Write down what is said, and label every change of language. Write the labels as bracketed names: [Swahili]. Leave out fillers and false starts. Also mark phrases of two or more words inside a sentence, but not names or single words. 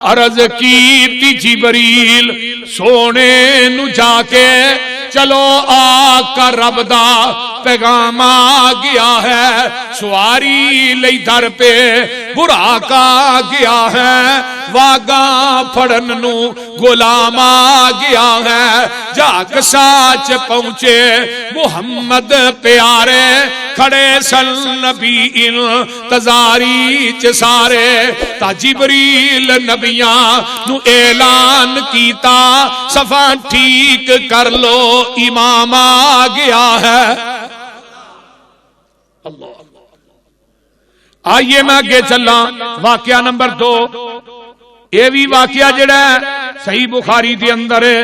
[Punjabi] عرض کی جبریل سونے نو جا کے چلو آقا رب دا پیغام آ گیا ہے، سواری لئی در پہ براق آ گیا ہے، واگاں پھڑن نو غلام آ گیا ہے، جاگ ساچ پہنچے محمد پیارے، کھڑے سن نبی انتظاری چ سارے، تا جبریل نبیاں نو اعلان کیتا صفا ٹھیک کر لو امام آ گیا ہے۔ [Urdu] آئیے میں آگے چلا، واقعہ نمبر 2، یہ بھی واقعہ [Punjabi] جڑا ہے صحیح بخاری دے اندر ہے۔